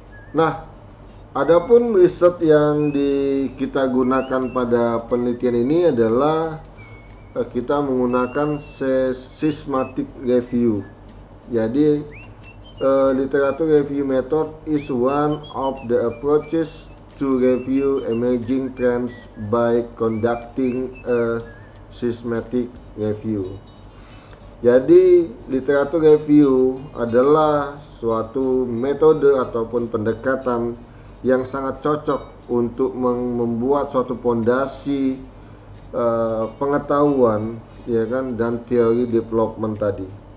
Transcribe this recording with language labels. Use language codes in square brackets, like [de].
[id] Nah, adapun riset yang kita gunakan pada penelitian ini adalah kita menggunakan systematic review. Jadi [en] literature review method is one of the approaches to review emerging trends by conducting a systematic review. [id] Jadi literature review adalah suatu metode ataupun pendekatan yang sangat cocok untuk membuat suatu pondasi pengetahuan, ya kan, dan teori development tadi.